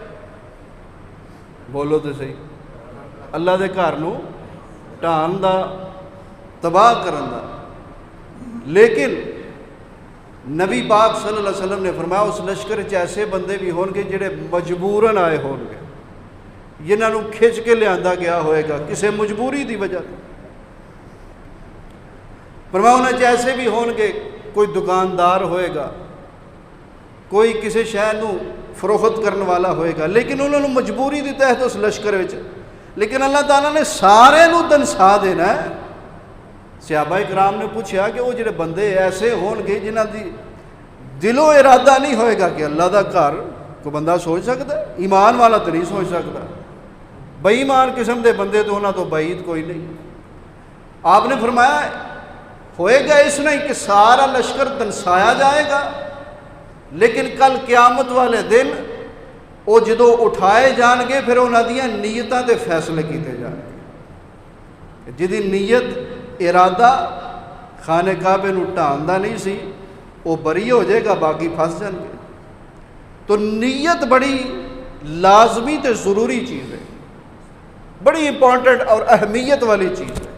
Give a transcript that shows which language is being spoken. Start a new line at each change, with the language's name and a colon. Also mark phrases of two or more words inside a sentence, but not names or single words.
Punjabi: بولو تو صحیح، اللہ دے گھر نو ٹھان دا، تباہ کرن دا۔ لیکن نبی پاک
Arabic: صلی اللہ علیہ وسلم
Punjabi: نے فرمایا اس لشکر وچ ایسے بندے بھی ہون گے جڑے مجبوراً آئے ہون گے، جنہاں نو کھچ کے لیاندا گیا ہوئے گا کسی مجبوری دی وجہ سے۔ فرمایا انہاں چ ایسے بھی ہون گے، کوئی دکاندار ہوئے گا، کوئی کسی شے نو فروخت کرنے والا ہوئے گا، لیکن انہوں نے مجبوری دی تحت اس لشکر وچ، لیکن اللہ تعالیٰ نے سارے نو دنسا دینا ہے۔ صحابہ کرام نے پوچھا کہ وہ جڑے بندے ایسے ہون گے جنہاں دی دل و ارادہ نہیں ہوئے گا کہ اللہ دا گھر کوئی بندہ سوچ سکتا ہے؟ ایمان والا تو نہیں سوچ سکتا، بے ایمان قسم دے بندے تو انہاں تو بعید کوئی نہیں۔ آپ نے فرمایا ہوئے گا اس نہیں کہ سارا لشکر دنسایا جائے گا، لیکن کل قیامت والے دن وہ جدو اٹھائے جان گے پھر انہاں دیاں نیتاں دے فیصلے کیتے جان گے۔ جدی نیت ارادہ خانہ کعبے نو ٹھاندا نہیں سی وہ بری ہو جائے گا، باقی پھنس جان گے۔ تو نیت بڑی لازمی تے ضروری چیز ہے، بڑی امپورٹنٹ اور اہمیت والی چیز ہے۔